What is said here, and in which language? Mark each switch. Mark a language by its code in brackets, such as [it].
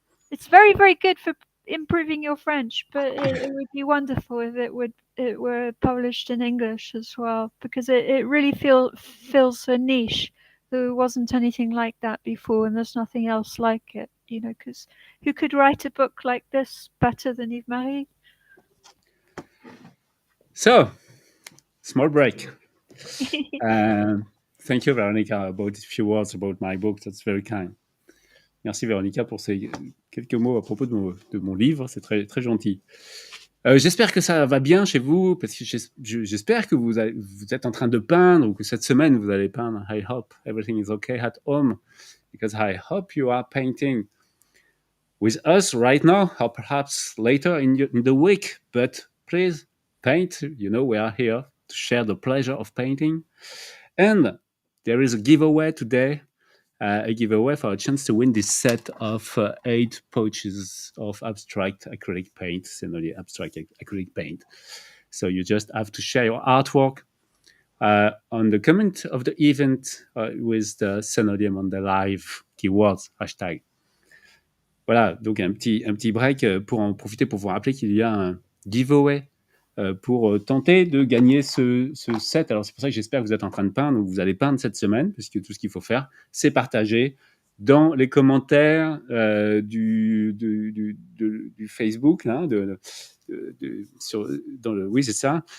[en] It's very, very good for improving your French, but it would be wonderful if it were published in English as well, because it really fills a niche. There wasn't anything like that before, and there's nothing else like it. because who could write a book like this better than Yves-Marie? So, small break. Thank you, Veronica, about these few words about my book. That's very kind. [fr] Merci, Veronica, pour ces quelques mots à propos de mon livre. C'est très, très gentil. J'espère que ça va bien chez vous, parce que j'espère que vous êtes en train de peindre ou que cette semaine vous allez peindre. [en] I hope everything is okay at home, because I hope you are painting with us right now, or perhaps later in the week. But please paint. We are here to share the pleasure of painting. And there is a giveaway today. A giveaway for a chance to win this set of 8 pouches of abstract acrylic paint, Sennelier abstract acrylic paint. So you just have to share your artwork on the comment of the event with the Sennelier Monday Live keywords hashtag. [fr] Voilà, donc un petit break pour en profiter pour vous rappeler qu'il y a un giveaway pour tenter de gagner ce set. Alors, c'est pour ça que j'espère que vous êtes en train de peindre ou vous allez peindre cette semaine, puisque tout ce qu'il faut faire, c'est partager dans les commentaires du Facebook, là, oui, c'est ça.